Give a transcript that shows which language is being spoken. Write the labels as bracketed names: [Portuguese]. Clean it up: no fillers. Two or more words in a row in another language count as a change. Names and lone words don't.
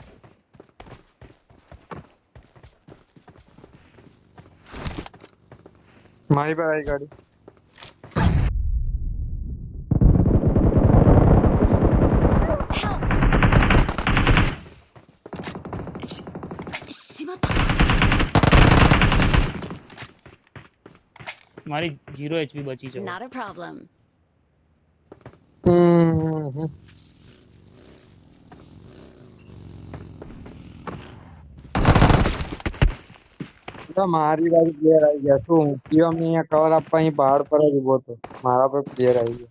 [Gujarati] મારી પર આવી ગાડી. [English] Help! [Japanese] しまった。 [Gujarati] મારી 0 HP બચી છે. [English] Not a problem. [Gujarati] હમ. તો મારી બાજુ પ્લેયર આવી ગયા. શું હું પીએમ ને અહીંયા કવર આપવા અહીં પહાડ પર જ ઉભો હતો, મારા પર પ્લેયર આવી ગયા.